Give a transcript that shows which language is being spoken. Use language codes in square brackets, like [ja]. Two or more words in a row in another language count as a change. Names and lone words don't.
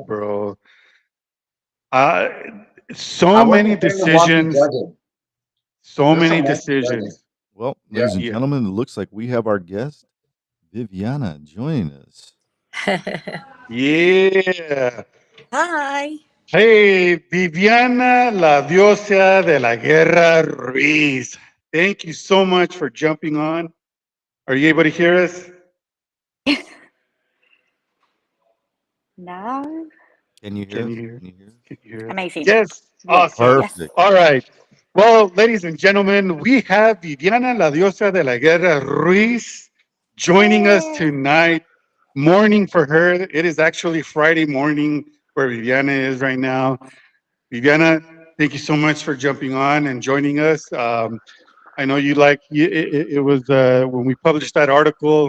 [en] bro. I So many wasn't there to watch the decisions. judging. So There's many some watching decisions. Well, Yeah. ladies and Yeah. gentlemen, it looks like we have our guest, Viviana, joining us. Yeah. Hi. Hey, Viviana, [es] la diosa de la guerra, [en] Ruiz. Thank you so much for jumping on. Are you able to hear us? Now, Can you hear Can us? you hear? Can you hear us? Can you hear us? amazing. Yes. Yes, Awesome. yes. Perfect. All right. Well, ladies and gentlemen, we have Viviana, [es] la diosa de la guerra, [en] Ruiz, joining us Yay. tonight. Morning for her. It is actually Friday morning where Viviana is right now. Viviana, thank you so much for jumping on and joining us. I know it was when we published that article.